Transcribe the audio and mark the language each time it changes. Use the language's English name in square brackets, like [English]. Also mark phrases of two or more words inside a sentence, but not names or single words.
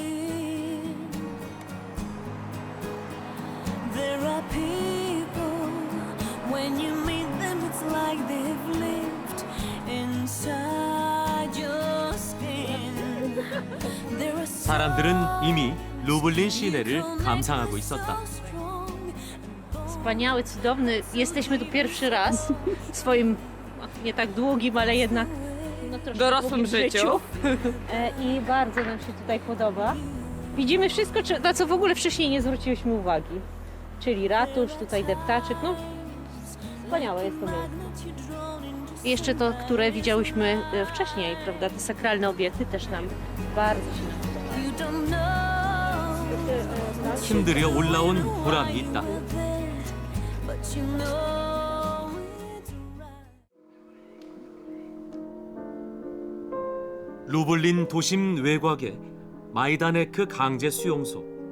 [Korean] 사람들은 이미 루블린 시내를 감상하고 있었다. [Polish] Wspaniały, cudowny. Jesteśmy tu pierwszy raz w swoim nie tak długim, ale jednak troszkę dorosłym długim życiu. I bardzo nam się tutaj podoba. Widzimy wszystko, na co w ogóle wcześniej nie zwróciłyśmy uwagi. Czyli ratusz, tutaj deptaczek. No, wspaniałe jest to miejsce. I jeszcze to, które widziałyśmy wcześniej, prawda? Te sakralne obiekty też nam bardzo się podobają. [Korean] 힘들여 올라온 보람이 있다. 루블린 도심 외곽의 마이다네크 강제 수용소.